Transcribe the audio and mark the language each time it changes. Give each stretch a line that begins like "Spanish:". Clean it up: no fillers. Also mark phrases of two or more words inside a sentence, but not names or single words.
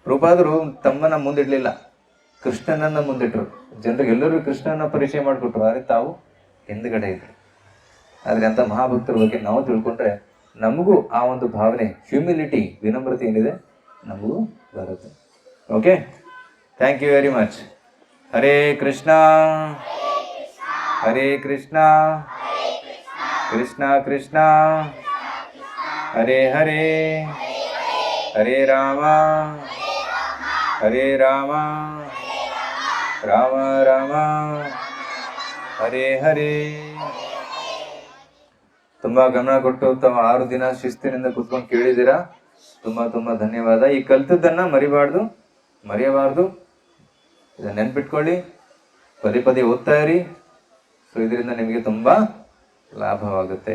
Kannada: ಪ್ರಭುಪಾದರು ತಮ್ಮನ್ನ ಮುಂದಿಡ್ಲಿಲ್ಲ, ಕೃಷ್ಣನನ್ನ ಮುಂದಿಟ್ರು. ಜನರಿಗೆ ಎಲ್ಲರೂ ಕೃಷ್ಣನ ಪರಿಚಯ ಮಾಡಿಕೊಟ್ರು, ಆದರೆ ತಾವು ಹಿಂದ್ಗಡೆ ಇದ್ರು. ಆದ್ರೆ ಅಂತ ಮಹಾಭಕ್ತರ ಬಗ್ಗೆ ನಾವು ತಿಳ್ಕೊಂಡ್ರೆ ನಮಗೂ ಆ ಒಂದು ಭಾವನೆ, ಹ್ಯೂಮಿಲಿಟಿ, ವಿನಮ್ರತೆ ಏನಿದೆ ನಮಗೂ ಬರುತ್ತೆ. ಓಕೆ,
English: thank you very much.
Sanskrit: ಹರೇ ಕೃಷ್ಣ ಹರೇ ಕೃಷ್ಣ ಕೃಷ್ಣ ಕೃಷ್ಣ ಹರೇ ಹರೇ ಹರೇ ರಾಮ ಹರೇ ರಾಮ ರಾಮ ರಾಮ ಹರೇ ಹರೇ.
Kannada: ತುಂಬಾ ಗಮನ ಕೊಟ್ಟು ತಾವು 6 ದಿನ ಶಿಸ್ತಿನಿಂದ ಕೂತ್ಕೊಂಡು ಕೇಳಿದ್ದೀರಾ. ತುಂಬಾ ತುಂಬಾ ಧನ್ಯವಾದ. ಈ ಕಲ್ತದ್ದನ್ನ ಮರೆಯಬಾರ್ದು. ಇದನ್ನ ನೆನ್ಪಿಟ್ಕೊಳ್ಳಿ, ಪದೇ ಪದೇ ಓದ್ತಾ ಇರಿ. ಸೊ ಇದರಿಂದ ನಿಮಗೆ ತುಂಬಾ ಲಾಭವಾಗುತ್ತೆ.